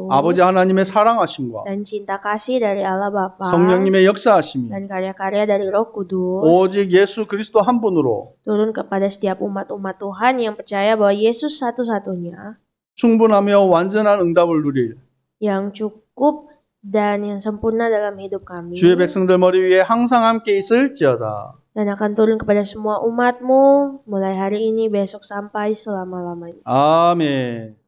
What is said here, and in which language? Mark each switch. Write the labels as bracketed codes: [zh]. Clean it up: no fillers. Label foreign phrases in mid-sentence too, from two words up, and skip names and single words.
[ko] 아버지 하나님의 사랑하심과 [id] dan cinta kasih dari Allah Bapa [ko] 성령님의 역사하심이 [id] dan karya-karya dari Roh Kudus [ko] 오직 예수 그리스도 한 분으로 [id] turun kepada setiap umat-umat Tuhan yang percaya bahwa Yesus satu-satunya [ko] 충분하며 완전한 응답을 누릴 [id] yang cukup dan yang sempurna dalam hidup kami [ko] 주의 백성들 머리 위에 항상 함께 있을지어다. [id] dan akan turun kepada semua umat-Mu mulai hari ini, besok sampai selama-lamanya. [ko] 아멘.